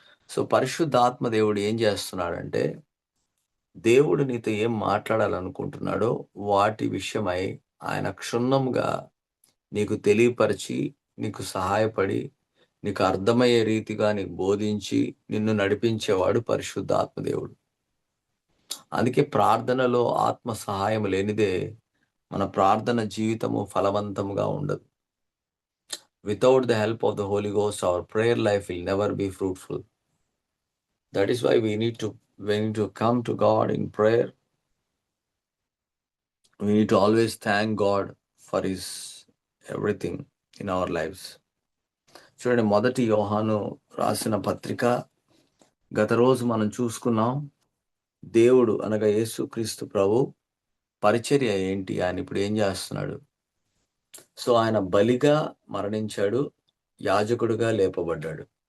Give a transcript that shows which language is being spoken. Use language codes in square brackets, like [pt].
[te] So పరిశుద్ధాత్మ దేవుడు ఏం చేస్తున్నాడంటే దేవుడు నీతో ఏం మాట్లాడాలనుకుంటున్నాడో వాటి విషయమై ఆయన క్షుణ్ణంగా నీకు తెలియపరిచి, నీకు సహాయపడి, నీకు అర్థమయ్యే రీతిగా నీకు బోధించి నిన్ను నడిపించేవాడు పరిశుద్ధాత్మ దేవుడు. అందుకే ప్రార్థనలో ఆత్మ సహాయం లేనిదే మన ప్రార్థన జీవితము ఫలవంతంగా ఉండదు. [en] Without the help of the Holy Ghost, our prayer life will never be fruitful. That is why we need to come to God in prayer. We need to always thank God for His everything in our lives. [te] చూడండి, మొదటి యోహాను రాసిన పత్రిక గత రోజు మనం చూసుకున్నాం. దేవుడు అనగా యేసుక్రీస్తు ప్రభు పరిచర్య ఏంటి, ఆయన ఇప్పుడు ఏం చేస్తున్నాడు. సో ఆయన బలిగా మరణించాడు, యాజకుడుగా లేపబడ్డాడు.